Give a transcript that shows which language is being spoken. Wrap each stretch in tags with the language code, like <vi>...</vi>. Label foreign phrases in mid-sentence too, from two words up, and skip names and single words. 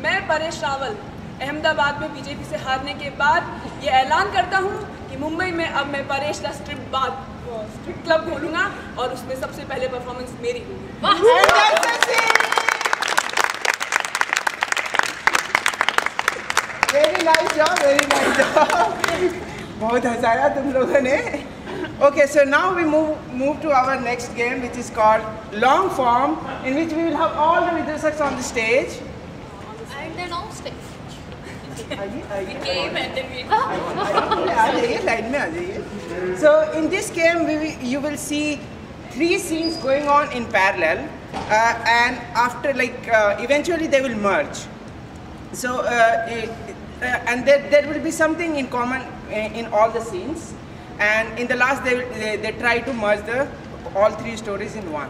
<hi>मैं परेश रावल अहमदाबाद में बीजेपी से हारने के बाद ये ऐलान करता हूँ कि मुंबई में अब मैं परेश का</hi> <en>strip club</en> <hi>खोलूंगा और उसमें सबसे पहले परफॉर्मेंस मेरी होगी।</hi> <en>Very nice job, very nice job.</en> <hi>बहुत हंसाया तुम लोगों ने।</hi> <en>Okay, so now we move to our next game, which is called long form, in which we will have all the Vidushaks on the stage. And then on stage. Game and then we</en> <hi>आ जाइए, लाइन में आ जाइए।</hi> <en>So in this game, you will see 3 scenes going on in parallel, and after eventually they will merge. So and there will be something in common in all the scenes. And in the last they try to merge all 3 stories in one.</en>